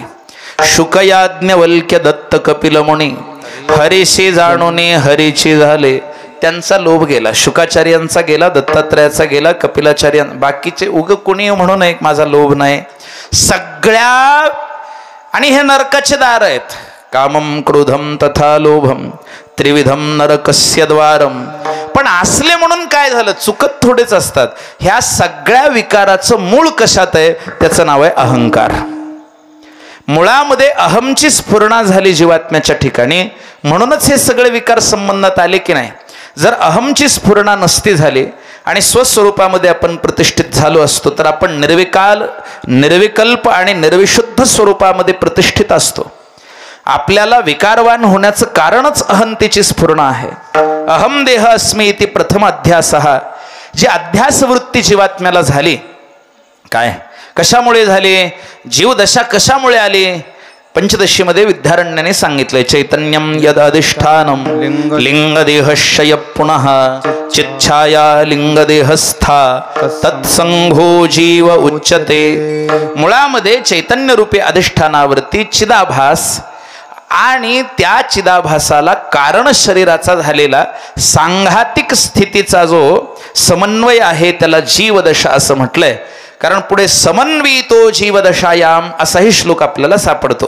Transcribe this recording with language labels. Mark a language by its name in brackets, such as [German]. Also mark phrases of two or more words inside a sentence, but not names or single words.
[Marathi] शुकयाज्ञवल्क्य दत्त कपिल मुनी हरीशी जाणूने हरीची झाले। त्यांचा लोभ गेला। शुकाचार्यांचा गेला, दत्तात्रयाचा गेला, कपिलाचार्यां, बाकीचे उग कुणी म्हणून एक माझा लोभ नाही सगळ्या। आणि हे नरकाचे दार आहेत। [Sanskrit] कामम क्रोधम तथा लोभम त्रिविधम नरकस्य द्वारम। [Marathi] पण असले म्हणून काय झालं, चुकत थोडेच असतात। ह्या सगळ्या विकाराचं मूळ कशात आहे? त्याचं नाव आहे अहंकार। मुळामध्ये अहमची स्फुरणा झाली जीवात्म्याच्या ठिकाणी, म्हणूनच हे सगळे विकार संबंधात आले की नाही। जर अहमची स्फुरणा नसती झाली आणि स्वस्वरूपामध्ये आपण प्रतिष्ठित झालो असतो तर आपण निर्विकाल निर्विकल्प आणि निर्विशुद्ध स्वरूपामध्ये प्रतिष्ठित असतो। आपल्याला विकारवान होण्याचं कारणच अहंतेची स्फुरणा आहे। [Sanskrit] अहम देह अस्मि इति प्रथम अध्यासः। [Marathi] जी अध्यास वृत्ती जीवात्म्याला झाली, काय कशामुळे झाली, जीवदशा कशामुळे आली? पंचदशीमध्ये विद्यारण्याने सांगितलंय [Sanskrit] चैतन्यम यद अधिष्ठानम लिंगदेहशय पुनः चिच्छाया लिंगदेहस्था तत्संघो जीव उच्यते। [Marathi] मुळामध्ये चैतन्य रूपी अधिष्ठानावरती चिदाभास आणि त्या चिदाभासाला कारण शरीराचा झालेला सांघातिक स्थितीचा जो समन्वय आहे त्याला जीवदशा असं म्हटलंय। कारण पुढे [Sanskrit] समन्वितो जीवदशायाम [Marathi] असाही श्लोक आपल्याला सापडतो।